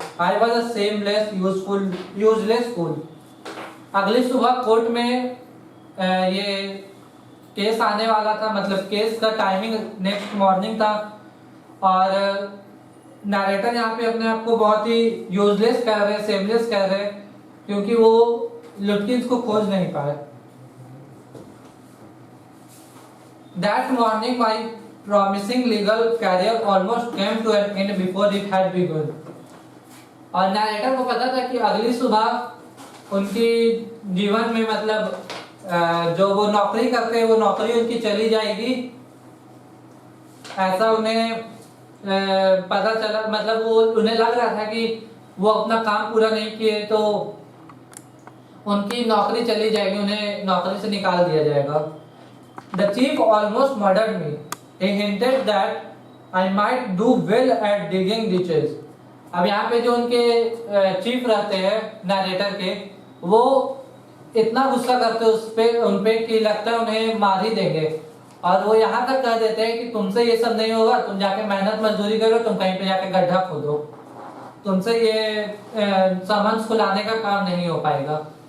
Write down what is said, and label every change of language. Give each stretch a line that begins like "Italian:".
English: I was a shameless, useless fool.
Hindi: अगली सुबह court में ये केस आने वाला था, मतलब केस का टाइमिंग नेक्स्ट मॉर्निंग था और नरेटर यहाँ पे अपने आप को बहुत ही यूजलेस कह रहे, सेमलेस कह रहे क्योंकि वो लुटकिंस को खोज नहीं पाए।
English: That morning my promising legal career almost came to an end before it had begun.
Hindi: और नरेटर को पता था कि अगली सुबह उनकी जीवन में मतलब जो वो नौकरी करते हैं वो नौकरी उनकी चली जाएगी, ऐसा उन्हें पता चला। मतलब वो उन्हें लग रहा था कि वो अपना काम पूरा नहीं किए तो उनकी नौकरी चली जाएगी, उन्हें नौकरी से निकाल दिया जाएगा।
English: The chief almost murdered me. He hinted that I might do well at digging ditches.
Hindi: अब यहाँ पे जो उनके चीफ रहते हैं नरेटर के, वो इतना गुस्सा करते उन पे कि लगता है उन्हें मार ही देंगे और वो यहाँ तक कह देते हैं कि तुमसे ये सब नहीं होगा, तुम जाके मेहनत मजदूरी करो, तुम कहीं पे जाके गड्ढा खोदो, तुमसे ये समन्स को लाने का काम नहीं हो पाएगा।